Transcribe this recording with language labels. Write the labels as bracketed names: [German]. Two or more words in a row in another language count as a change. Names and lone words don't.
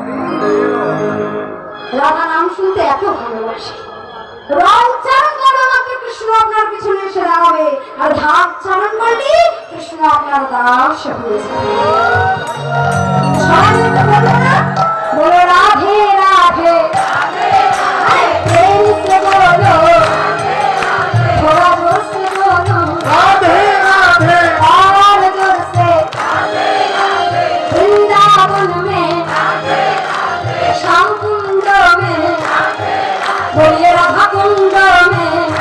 [Bangla] রাধা নাম শুনতে এত ভালোবাসে, র উচ্চারণ করা মাত্র কৃষ্ণ আপনার পিছনে এসে দাঁড়াবে, আর ধা উচ্চারণ করলে কৃষ্ণ আপনার দাস হয়ে যাবে। সবাই মিলে বলো না, বলো রাধে রাধে, প্রেম [Hindi] से बोलो, थोड़ा जोर से बोलो, राधे राधे और जोर से, वृंदावन में, श्याम कुंड में, बोलिए राधा कुंड में,